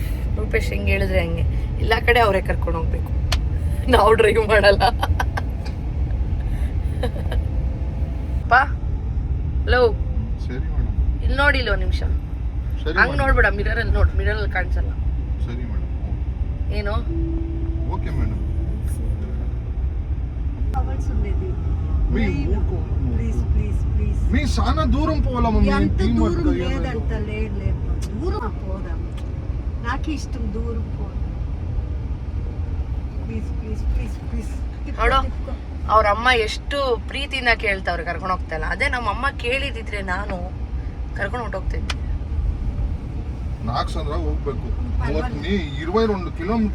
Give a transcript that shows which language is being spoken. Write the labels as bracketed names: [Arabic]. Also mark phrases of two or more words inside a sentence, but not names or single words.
[Kannada] ರೂಪೇಶ್ ಹೆಂಗೆ ಹೇಳಿದ್ರೆ ಹಂಗೆ, ಎಲ್ಲ ಕಡೆ ಅವರೇ ಕರ್ಕೊಂಡು ಹೋಗ್ಬೇಕು, ನಾವು ಡ್ರೈವ್ ಮಾಡಲ್ಲ. ಹಲೋ, ಸರಿ ಮೇಡಮ್. ಇಲ್ಲಿ ನೋಡಿ, ಇಲ್ಲಿ ಒಂದು ನಿಮಿಷ ಹಂಗೆ ನೋಡ್ಬೇಡ, ಮಿರರಲ್ಲಿ ನೋಡು, ಮಿರರಲ್ಲಿ ಕಾಣಿಸಲ್ಲ. ಸರಿ ಮೇಡಮ್. ಏನು? [English] okay madam. [Telugu] కావాల్సి ఉండేది. [English] please please please [Telugu] మీ చాలా దూరం పోవాలా మమ్మీ? ఎంత దూరం లేదంట, లేదు దూరం పోదాం. నాకు ఇష్టం దూరం పోదాం. [English] please please please please. [Kannada] ನೋಡು, ಅವ್ರ ಅಮ್ಮ ಎಷ್ಟು ಪ್ರೀತಿಯಿಂದ ಕೇಳ್ತಾವ್ರೆ, ಕರ್ಕೊಂಡು ಹೋಗ್ತಾ ಇಲ್ಲ. ಅದೇ ನಮ್ಮ ಅಮ್ಮ ಕೇಳಿದಿದ್ರೆ ನಾನು ಕರ್ಕೊಂಡು ಹೊಟ್ಟೋಗ್ತಿದ್ದೆ. 4 ಸಂದ್ರ ಹೋಗ್ಬೇಕು. 22 ಕಿಲೋಮೀಟರ್.